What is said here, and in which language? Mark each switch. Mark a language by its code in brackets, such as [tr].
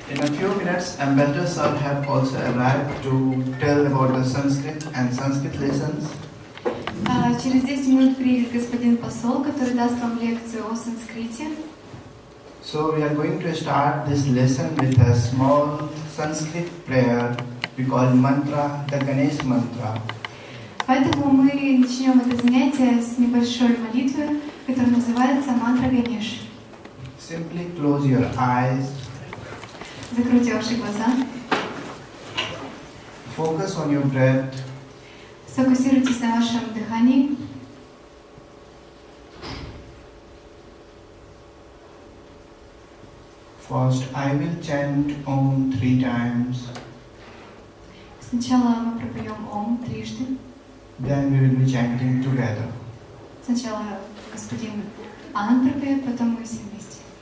[en] In a few minutes, Ambassador Sir have also arrived to tell about the Sanskrit and Sanskrit lessons. [ru] Через 10 минут приедет господин посол, который даст вам лекцию о санскрите. [en] So we are going to start this lesson with a small Sanskrit prayer we call mantra, the Ganesh mantra. [ru] Поэтому мы начнем это занятие с небольшой молитвы, которая называется мантра Ганеш. [en] Simply close your eyes. [ru] Закройте ваши глаза. [en] Focus on your breath. [ru] Сфокусируйтесь на вашем дыхании. [en] First, I will chant Om 3 times. [ru] Сначала мы пропоем Ом трижды. [en] Then we will be chanting together. [ru] Сначала господин Ананд пропоет, потом мы все вместе.